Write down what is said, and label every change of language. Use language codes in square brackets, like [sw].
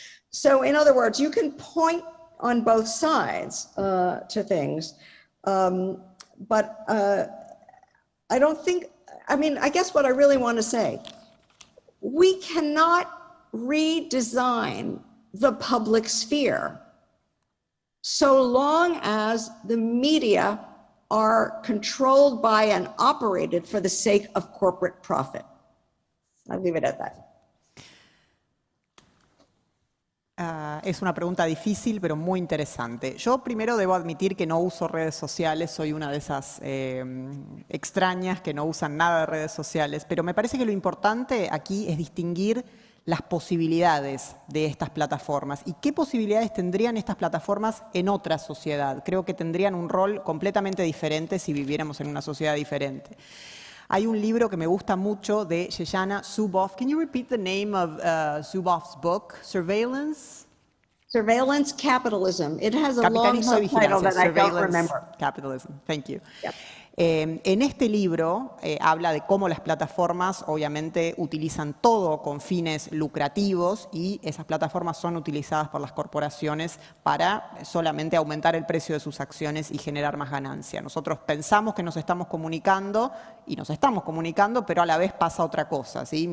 [en] So in other words, you can point on both sides to things, but I don't think, I guess what I really want to say, we cannot redesign the public sphere so long as the media are controlled by and operated for the sake of corporate profit. I'll leave it at that. [es] Es una pregunta difícil, pero muy interesante. Yo primero debo admitir que no uso redes sociales, soy una de esas extrañas que no usan nada de redes sociales, pero me parece que lo importante aquí es distinguir las posibilidades de estas plataformas y qué posibilidades tendrían estas plataformas en otra sociedad. Creo que tendrían un rol completamente diferente si viviéramos en una sociedad diferente. Hay un libro que me gusta mucho de Shoshana Zuboff. [en] Can you repeat the name of Zuboff's book? Surveillance? Surveillance Capitalism. It has a long subtitle that I don't remember. Capitalism. Thank you. Yep. [es] En este libro habla de cómo las plataformas obviamente utilizan todo con fines lucrativos y esas plataformas son utilizadas por las corporaciones para solamente aumentar el precio de sus acciones y generar más ganancia. Nosotros pensamos que nos estamos comunicando y nos estamos comunicando, pero a la vez pasa otra cosa, ¿sí?